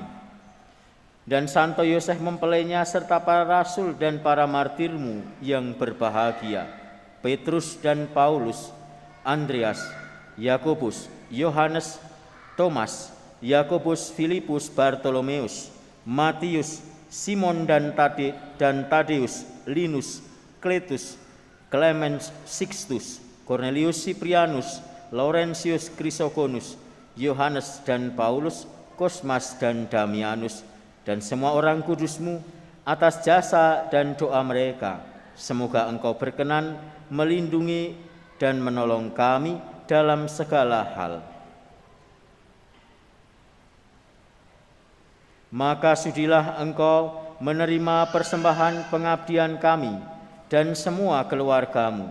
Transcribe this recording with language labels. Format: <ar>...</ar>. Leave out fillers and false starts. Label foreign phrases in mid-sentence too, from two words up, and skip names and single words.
<id>Dan Santo Yosef mempelainya serta para rasul dan para martir-Mu yang berbahagia, Petrus dan Paulus, Andreas, Yakobus, Yohanes, Thomas, Yakobus, Filipus, Bartolomeus, Matius, Simon dan Tadeus, Linus, Kletus, Clemens, Sixtus, Cornelius, Cyprianus, Laurentius, Chrysogonus, Yohanes dan Paulus, Kosmas dan Damianus, dan semua orang kudus-Mu, atas jasa dan doa mereka. Semoga Engkau berkenan melindungi dan menolong kami dalam segala hal. Maka sudilah Engkau menerima persembahan pengabdian kami dan semua keluarga-Mu.</id>